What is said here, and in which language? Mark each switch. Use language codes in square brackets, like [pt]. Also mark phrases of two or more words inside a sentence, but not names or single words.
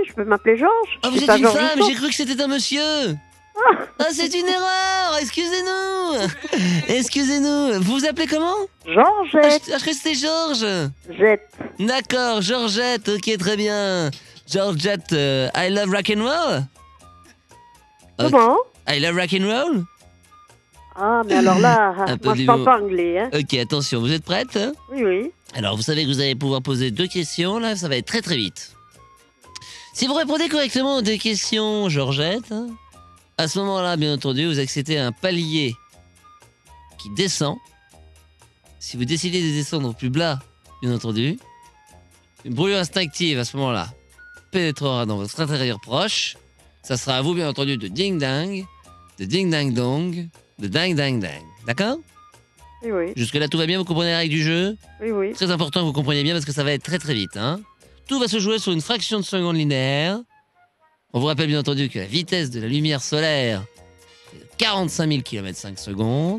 [fr] Je peux m'appeler Georges? Ah, Je vous suis êtes pas une Georges femme, Husson. j'ai cru que c'était un monsieur. Ah, c'est une erreur, excusez-nous. Excusez-nous, vous vous appelez comment? Georgette. Je crois que c'était Georges. Jette. D'accord, Georgette, ok, très bien. Georgette, [en] I love rock and roll. [fr] Ok. Comment? [en] I love rock and roll. [fr] Ah, mais alors là, Un peu moi je du parle mot. pas anglais, hein? Ok, attention, vous êtes prête? Oui, oui. Alors, vous savez que vous allez pouvoir poser 2 questions, là, ça va être très très vite. Si vous répondez correctement aux 2 questions, Georgette, à ce moment-là, bien entendu, vous accédez à un palier qui descend. Si vous décidez de descendre au plus bas, bien entendu, une brûlure instinctive à ce moment-là pénétrera dans votre intérieur proche. Ça sera à vous, bien entendu, de ding-dang, de ding-dang-dong, de ding-dang-dang. D'accord? Oui, oui. Jusque-là, tout va bien, vous comprenez la règle du jeu? Oui, oui. Très important que vous compreniez bien parce que ça va être très très vite. Hein. Tout va se jouer sur une fraction de seconde linéaire. On vous rappelle bien entendu que la vitesse de la lumière solaire est de 45 000 km/5 secondes.